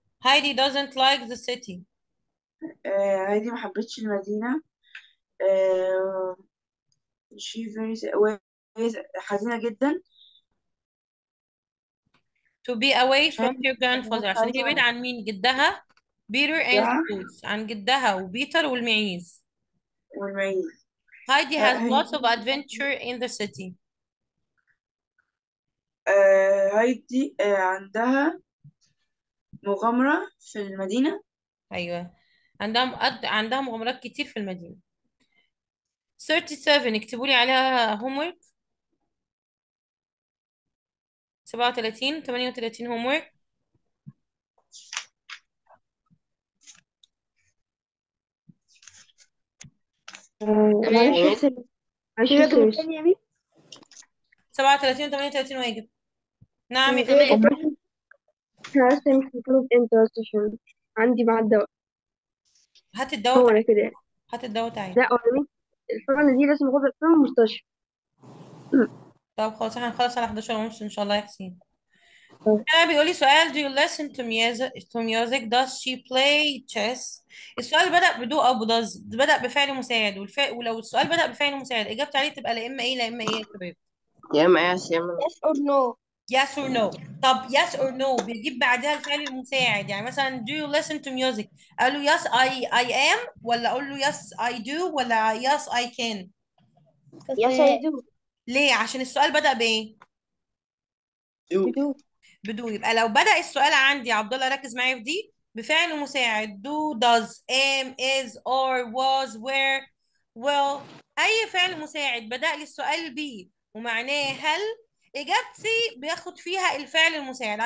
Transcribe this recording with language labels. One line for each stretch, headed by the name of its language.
English: Heidi doesn't like the city.
Arabic: هايدي محبتش المدينة. آه،
English: she very
Arabic: وهي حزينة جدا
English: to be away from
Arabic: عشان
English: her grandfather،
Arabic: عشان هي بعيدة عن مين؟ جدها بيتر
English: and the
Arabic: جدها goats، عن جدها وبيتر والمعيز. والمعيز.
English: Heidi has
Arabic: هايدي
English: lots of adventure in the city.
Arabic: هايدي عندها مغامرة في المدينة. أيوة، عندها مغامرات كتير في المدينة. 37 اكتبوا لي عليها homework.
English: 37 38 homework.
Arabic: تمام. في واجب تاني يا مين؟ 37 38 واجب. نعم يا تمام. حبيبي. احنا اصلا مش المفروض امتى بس عشان عندي بعد دواء. هات الدواء هو تعالى. انا كده يعني. هات الدواء تعالى. لا انا مين الحقنة دي لازم اخدها في المستشفى. طب خلاص احنا هنخلص على 11 ونص ان شاء الله يا حسين. طيب. انا بيقول لي سؤال:
English: do you listen to music does she play chess.
Arabic: السؤال بدأ بدو او بدز، بدأ بفعل مساعد ولو السؤال بدأ بفعل مساعد اجابتي عليه تبقى لا اما ايه لا اما ايه يا شباب. يا اما يس يا اما
English: Yes or no. yes or no.
Arabic: طب
English: yes or no
Arabic: بيجيب بعدها الفعل المساعد. يعني مثلا
English: do you listen to music اقول له yes I am
Arabic: ولا اقول له
English: yes I do ولا yes I can. Yes I do.
Arabic: ليه؟ عشان السؤال بدأ بايه؟ بدو. بدو. يبقى لو بدأ السؤال عندي يا عبد الله ركز معايا في دي بفعل مساعد
English: do does am is are was were will،
Arabic: اي فعل مساعد بدأ لي السؤال بيه ومعناه هل، اجابتي بياخد فيها الفعل المساعد.